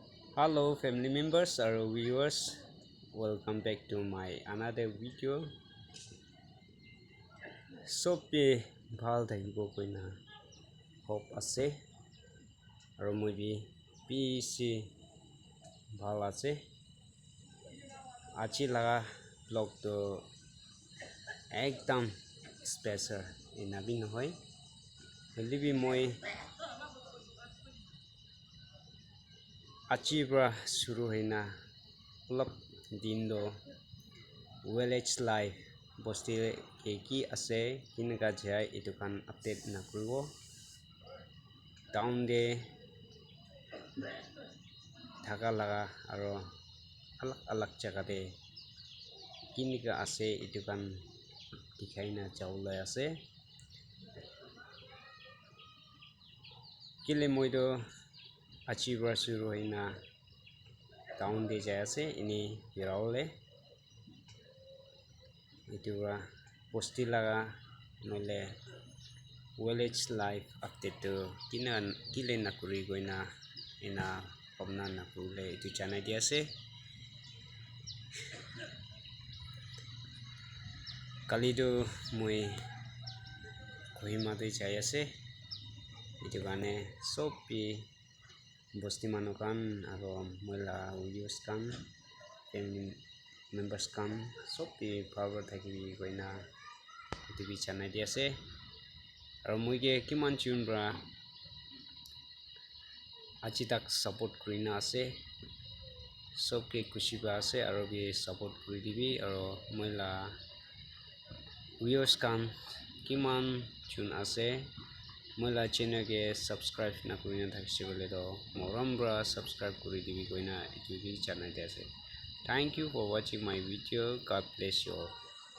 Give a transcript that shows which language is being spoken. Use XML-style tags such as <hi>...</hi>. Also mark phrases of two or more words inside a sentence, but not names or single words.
<en>Hello family members or viewers, welcome back to my another video.</en> <nag>Sopi bhal thakibo koina hope ase aro moi bi PC bhal ase. Achi laga vlog to ekdam special inabi nohoy. Holibi moi achi bra shuru hoina ulap din do village life bosti ki ase kinga jai etu kan update na kuribo town de thaka laga aro alag jaga de kinga ase etu kan dikhai na jawla ase kile moi do achi bra shuru hoina town de jai ase ini birawle itu posti laga nole village life update to kile na kuri goina ina pomna na kule itu chana dia se kali do moi Kohima de jai ase itu kane sopi bosti manukan aro moila videos kan family members kan sopi power thaki goina itu bi chana dia se aro moige kiman chun bra achi tak support kurina ase sobke kushi ba ase aro bi support kuri dibi aro moila viewers kan kiman chun ase moila channel ke subscribe na kurina thakise bole do moram bra subscribe kuri dibi koina itu bi chana dia ase.</nag> <en>Thank you for watching my video. God bless you all.</en>